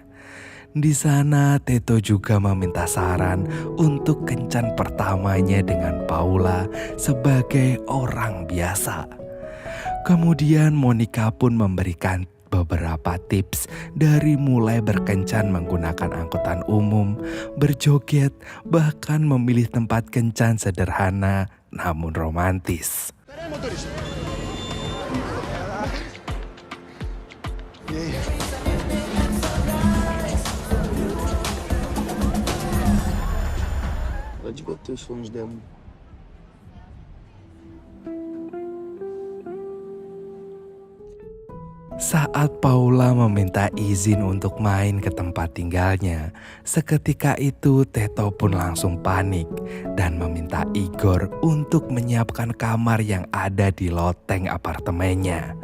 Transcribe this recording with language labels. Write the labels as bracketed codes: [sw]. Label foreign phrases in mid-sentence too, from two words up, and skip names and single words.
[id] Di sana, Teto juga meminta saran untuk kencan pertamanya dengan Paula sebagai orang biasa. Kemudian Monica pun memberikan beberapa tips dari mulai berkencan menggunakan angkutan umum, berjoget, bahkan memilih tempat kencan sederhana namun romantis. [pt] pera aí, motorista. E aí? Ela devia ter os sonhos dela. [id] Saat Paula meminta izin untuk main ke tempat tinggalnya, seketika itu Teto pun langsung panik dan meminta Igor untuk menyiapkan kamar yang ada di loteng apartemennya.